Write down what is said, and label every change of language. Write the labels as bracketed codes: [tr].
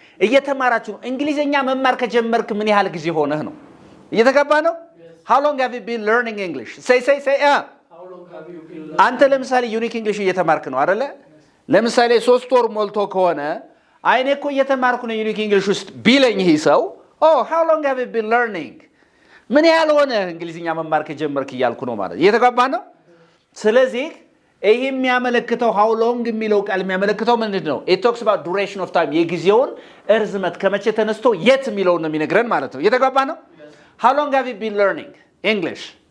[am] እየተማራችሁ ነው። እንግሊዘኛ መማር ከጀመርክ ምን ያህል ጊዜ ሆነህ ነው? እየተገባ ነው? [en] How long have you been learning English? Say how long have you been learning? [am] አንተ ለምሳሌ ዩኒክ እንግሊሽ እየተማርክ ነው አይደለ? ለምሳሌ 3 ወር ሞልቶ ከሆነ አይኔ እኮ እየተማርኩ ነው ዩኒክ እንግሊሽ ውስጥ ቢለኝ ይሄ ሰው how long have you been learning? ምን ያህል ሆነ እንግሊዘኛ መማር ከጀመርክ እያልኩ ነው ማለት። እየተገባ ነው? ስለዚህ ይሄ የሚያመለክተው how long የሚለው ቃል የሚያመለክተው ምንድነው? It talks about duration of time የጊዜውን እርዝመት ከመቼ ተነስቶ የት የሚለው ነው የሚነግረን ማለት ነው። እየተገባ ነው? [en] How long have you been learning English?